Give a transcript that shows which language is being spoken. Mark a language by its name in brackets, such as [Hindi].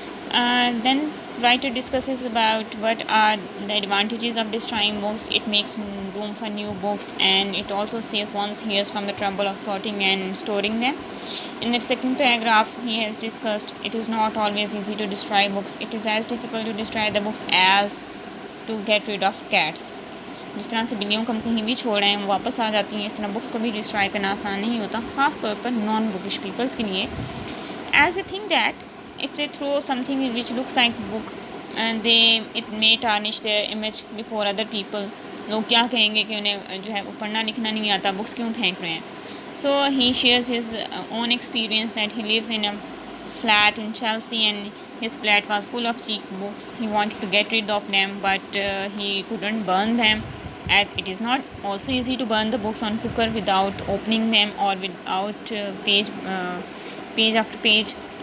[English] Then writer discusses about what are the advantages of destroying books. It makes room for new books, and it also saves one's ears from the trouble of sorting and storing them. In the second paragraph he has discussed it is not always easy to destroy books. It is as difficult to destroy the books as to get rid of cats. [Hindi] जिस तरह से बिल्लियों को हम कहीं भी छोड़ रहे हैं वो वापस आ जाती हैं, इस तरह बुक्स को भी डिस्ट्रॉय करना आसान नहीं होता, ख़ास तौर पर [English] non bookish peoples [Hindi] के लिए. [English] As I think that if they throw something which looks like book and it may tarnish their image before other people. [Hindi] लोग क्या कहेंगे कि उन्हें जो है वो पढ़ना लिखना नहीं आता, बुक्स क्यों फेंक रहे हैं. [English] So he shares his own experience that he lives in a flat in Chelsea and his flat was full of cheap books. He wanted to get rid of them but he couldn't burn them, as it is not also easy to burn the books on cooker without opening them or without page after page.